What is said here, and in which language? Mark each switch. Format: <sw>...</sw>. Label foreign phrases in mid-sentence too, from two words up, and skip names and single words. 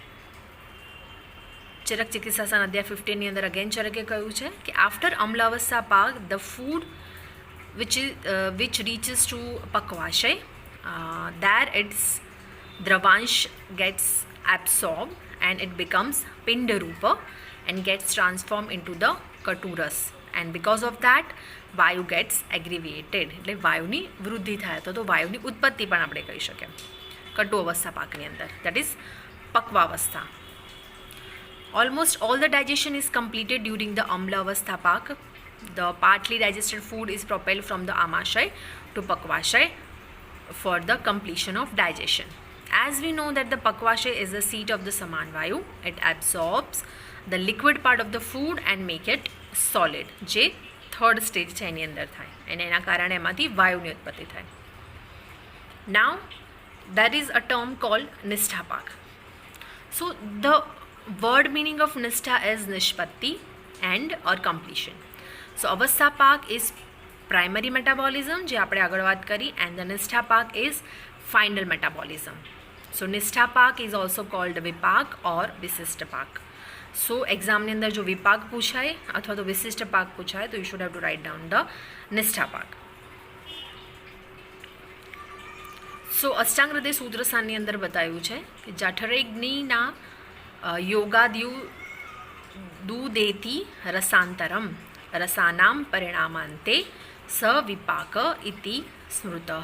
<gu>ચરક ચિકિત્સાસન અધ્યાય 15 ની અંદર અગેન ચરકે કહ્યું છે કે</gu> <en>After Amlavastha Pak the food which reaches to pakvashay, there its dravansh gets absorbed and it becomes pindarupa and gets transformed into the katuras, and because of that Vayu gets aggravated</en> <gu>એટલે વાયુની વૃદ્ધિ થાય તો વાયુની ઉત્પત્તિ પણ આપણે કહી શકીએ. કટુ અવસ્થા પાકની અંદર,</gu> <en>that is Pakvavastha. Almost all the digestion is completed during the Amla Avastha Pak. The partly digested food is propelled from the Amashay to Pakvashay for the completion of digestion. As we know that the Pakvashay is the seat of the Samanvayu, it absorbs the liquid part of the food and make it solid.</en> <gu>જે થર્ડ સ્ટેજ છે એની અંદર થાય અને એના કારણે એમાંથી વાયુની ઉત્પત્તિ થાય.</gu> <en>Now there is a term called Nishtha Pak. So the word meaning of Nishtha is Nishpatti and or completion. So Avastha Pak is primary metabolism</en> <gu>જે આપણે આગળ વાત કરી,</gu> <en>and the Nishtha Pak is final metabolism. So Nishtha Pak is also called Vipak or Visishta Pak.</en> <gu>So એક્ઝામની અંદર જો વિપાક પૂછાય અથવા તો વિશિષ્ટ પાક પૂછાય તો</gu> <en>you should have to write down the Nishtha Pak.</en> <gu>સો અષ્ટાંગ હૃદય સૂત્રસારની અંદર બતાવ્યું છે કે</gu> <sa>જઠરેગ્નિના યોગાદ્યુ દૂદેતિ રસાંતરમ રસાનામ પરિણામાંતે સ વિપાક ઇતિ સ્મૃતઃ.</sa>